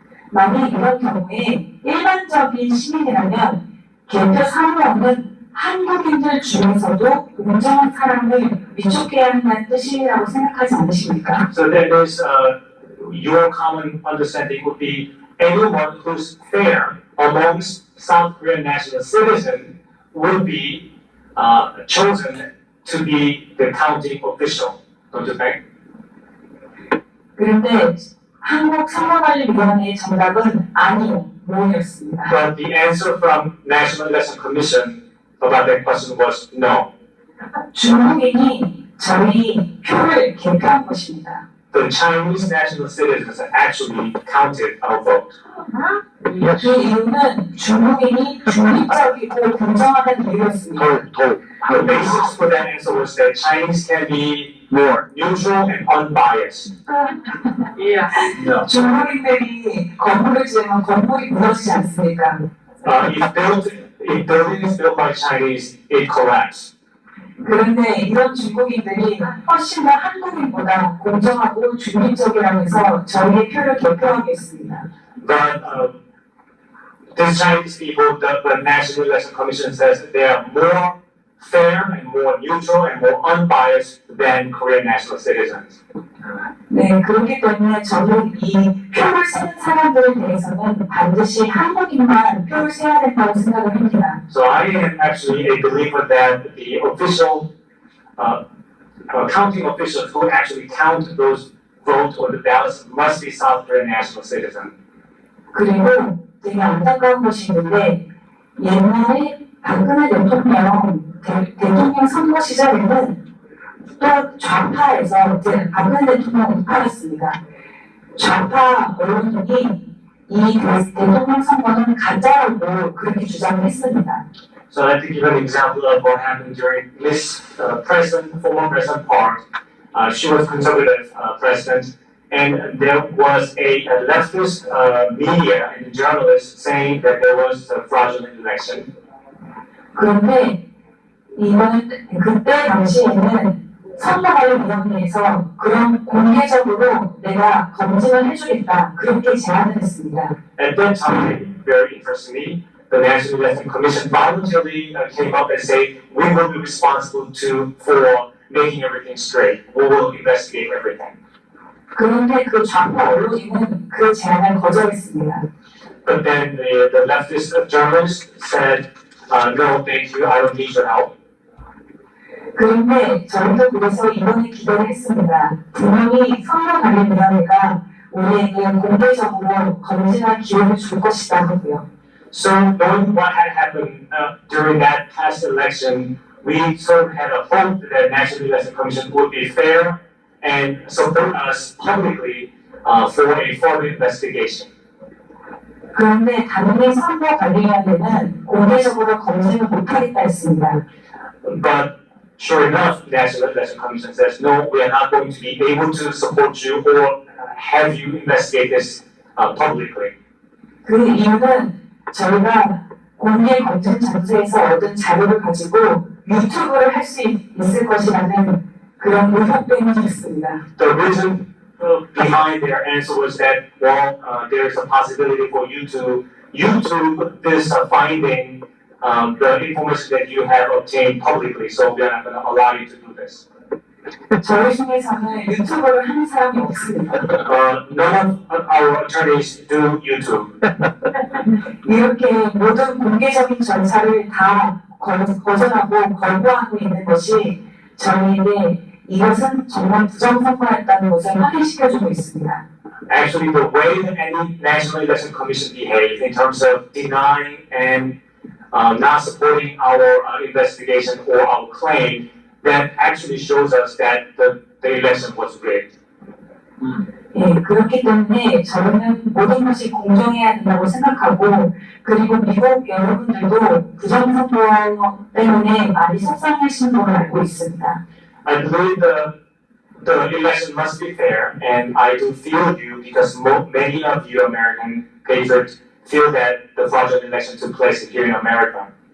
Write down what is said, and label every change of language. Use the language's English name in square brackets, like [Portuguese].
[Korean] 만약 이런 경우에 일반적인 시민이라면 개표 사무원은 한국인들 중에서도 공정한 사람을 위촉해야 한다는 뜻이라고 생각하지 않으십니까? [English] So that is your common understanding would be anyone who's fair amongst South Korean national citizens would be chosen to be the counting official. Don't you think? [Korean] 그런데 한국 선거관리위원회의 정답은 아니요, 노였습니다. [English] But the answer from National Election Commission about that question was no. [Korean] 중국인이 저희 표를 개표한 것입니다. [English] The Chinese national citizens actually counted our vote. [Korean] 그 이유는 중국인이 중립적이고 공정하다는 이유였습니다. [English] The basis for that answer was that Chinese can be more neutral and unbiased. [Korean] 중국인들이 건물을 지으면 건물이 무너지지 않습니까? [English] If building is built by Chinese, it collapses. [Korean] 그런데 이런 중국인들이 훨씬 더 한국인보다 공정하고 중립적이라면서 저희의 표를 개표하겠습니다. [English] But the Chinese people, the National Election Commission says that they are more fair and more neutral and more unbiased than Korean national citizens. [Korean] 네, 그렇기 때문에 저는 이 표를 세는 사람들에 대해서는 반드시 한국인만 표를 세야 된다고 생각을 합니다. [English] So I am actually a believer that the official counting officials who actually count those votes or the ballots must be South Korean national citizens. [Korean] 그리고 되게 안타까운 것이 있는데 옛날에 박근혜 대통령 선거 시절에는 또 좌파에서 이제 박근혜 대통령을 우파했습니다. 좌파 언론들이 이 대통령 선거는 가짜라고 그렇게 주장을 했습니다. [English] So I'd like to give an example of what happened during Miss former President Park. She was conservative president, and there was a leftist media and journalist saying that there was a fraudulent election. [Korean] 그런데 이번 그때 당시에는 선거관리위원회에서 그런 공개적으로 내가 검증을 해주겠다 그렇게 제안을 했습니다. [English] At that time, very interestingly, the National Election Commission voluntarily came up and said, "We will be responsible for making everything straight. We will investigate everything." [Korean] 그런데 그 좌파 언론인은 그 제안을 거절했습니다. [English] But then the leftist journalist said, "No, thank you. I don't need your help." [Korean] 그런데 저희도 그래서 이번에 기대를 했습니다. 분명히 선거관리위원회가 우리에게 공개적으로 검증할 기회를 줄 것이다 하고요. [English] So knowing what had happened during that past election, we sort of had a hope that the National Election Commission would be fair and support us publicly for a further investigation. [Korean] 그런데 당연히 선거 관리위원회는 공개적으로 검증을 못하겠다 했습니다. [English] But sure enough, the National Election Commission says, no, we are not going to be able to support you or have you investigate this publicly. [Korean] 그 이유는 저희가 공개 검증 장소에서 얻은 자료를 가지고 유튜브를 할 수 있을 것이라는 그런 의혹 때문이었습니다. [English] The reason behind their answer was that, well, there is a possibility for you to YouTube this finding, the information that you have obtained publicly, so we are not going to allow you to do this. [Korean] 저희 중에서는 유튜브를 하는 사람이 없습니다. [English] None of our attorneys do YouTube. [Korean] 이렇게 모든 공개적인 절차를 다 거절하고 거부하고 있는 것이 저희에게 이것은 정말 부정선거였다는 것을 확인시켜주고 있습니다. [English] Actually, the way that any National Election Commission behaves in terms of denying and not supporting our investigation or our claim, that actually shows us that the election was rigged. [Korean] 예, 그렇기 때문에 저는 모든 것이 공정해야 된다고 생각하고 그리고 미국 여러분들도 부정선거 때문에 많이 속상하신 걸로 알고 있습니다. [English] I believe the election must be fair, and I do feel you because many of you American patriots feel that the fraudulent election took place here in America.